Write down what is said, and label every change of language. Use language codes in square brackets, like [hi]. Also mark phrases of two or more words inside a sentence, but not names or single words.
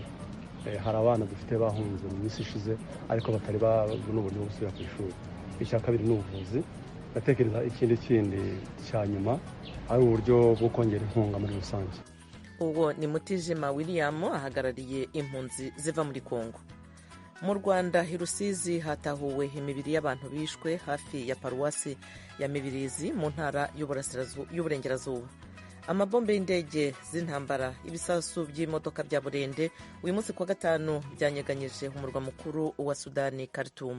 [rw] Hari abana dufite bahunze mu minsi ishize ariko batari babona uburyo bwo gusubira ku ishuri. Icya kabiri ni ubuvuzi. Ndatekereza ikindi cya nyuma ari uburyo bwo kongera inkunga muri rusange. Ubwo ni Mutijima William ahagarariye impunzi ziva muri Kongo. Mu Rwanda i Rusizi hatahuwe imibiri y'abantu bishwe hafi ya paruwasi ya Mibirizi mu ntara y'uburengerazuba. Amabombe y'indege z'intambara, ibisasu by'ibimodoka bya blinde uyu munsi kwa gatanu byanyigangije umurwa mukuru wa Sudani Khartoum.